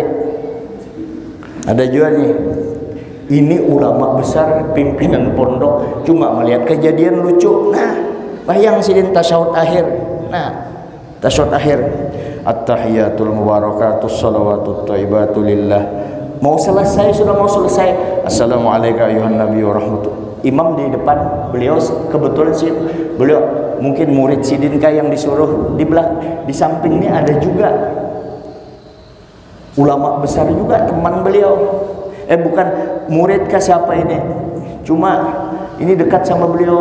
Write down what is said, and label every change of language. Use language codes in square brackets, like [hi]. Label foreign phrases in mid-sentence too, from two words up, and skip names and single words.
[id] Ada juga nih, ini ulama besar pimpinan pondok cuma melihat kejadian lucu. [bjn] Nah, bayang sidin tasyahud akhir. Nah, tasyahud akhir, [ar] التحيات المباركات الصلوات الطيبات لله. [id] Mau selesai, sudah mau selesai. [ar] السلام عليك أيها النبي ورحمة الله. [id] Imam di depan, beliau kebetulan sih, beliau mungkin murid sidin kah yang disuruh. Di sampingnya ada juga ulama besar juga, teman beliau. Bukan murid kah siapa ini, cuma ini dekat sama beliau.